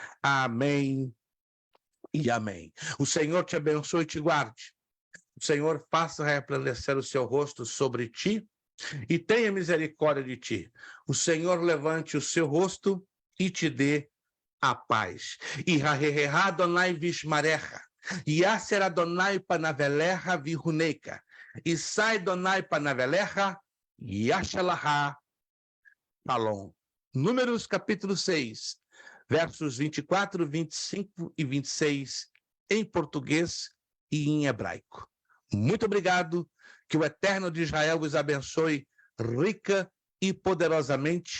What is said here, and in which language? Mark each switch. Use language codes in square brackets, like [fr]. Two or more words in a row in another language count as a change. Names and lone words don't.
[pt] Amém e amém. O Senhor te abençoe e te guarde. O Senhor faça resplandecer o seu rosto sobre ti e tenha misericórdia de ti. O Senhor levante o seu rosto e te dê a paz. [he] יברכך יהוה וישמרך יאר יהוה פניו אליך ויחנך ישא יהוה פניו אליך וישם לך שלום. [pt] Números capítulo 6, versos 24, 25 e 26, em português e em hebraico. Muito obrigado, que o Eterno de Israel vos abençoe rica e poderosamente.